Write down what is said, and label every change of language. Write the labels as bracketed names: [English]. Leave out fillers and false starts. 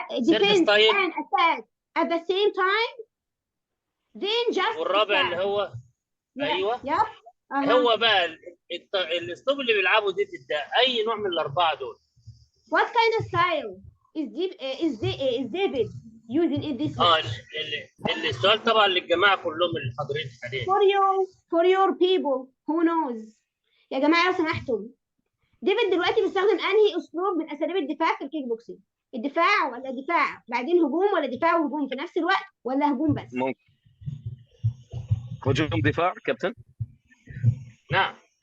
[English] defense and attack at the same time. Then just [Arabic] والرابع [English] attack. [Arabic] اللي هو ايوه [English] Yep. [Arabic] هو بقى الاسلوب اللي بيلعبه ديفيد ده اي نوع من ال4 دول؟ [English] What kind of style is David using in this match? [Arabic] السؤال طبعا للجماعه كلهم اللي حاضرين حاليا. [English] For your people who knows. [Arabic] يا جماعه لو سمحتم، ديفيد دلوقتي بيستخدم انهي اسلوب من اساليب الدفاع في الكيك بوكسينج؟ الدفاع ولا دفاع بعدين هجوم، ولا دفاع وهجوم في نفس الوقت، ولا هجوم بس؟ ممكن هجوم دفاع كابتن. نعم